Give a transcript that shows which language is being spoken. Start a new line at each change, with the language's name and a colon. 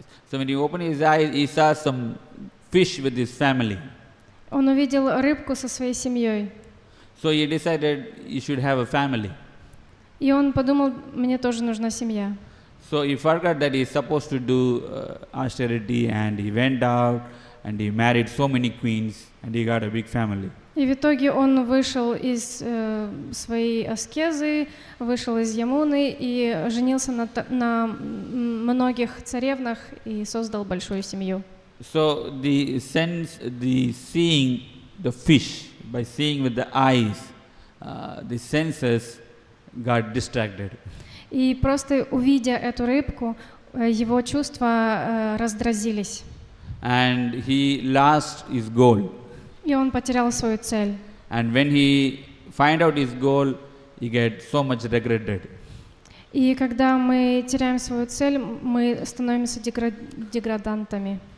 English: So when he opened his eyes, he saw some fish with his family.
Russian: Он увидел рыбку со своей семьей.
English: So he decided he should have a family.
Russian: И он подумал, мне тоже нужна семья.
English: So he forgot that he is supposed to do austerity, and he went out and he married so many queens, and he got a big family.
Russian: И в итоге он вышел из своей аскезы, вышел из Ямуны и женился на многих царевнах и создал большую семью.
English: So the sense, the seeing the fish by seeing with the eyes, the senses got distracted.
Russian: И просто увидя эту рыбку, его чувства раздразились.
English: And he lost his goal.
Russian: И он потерял свою цель.
English: And when he find out his goal, he get so much regretted.
Russian: И когда мы теряем свою цель, мы становимся деградантами.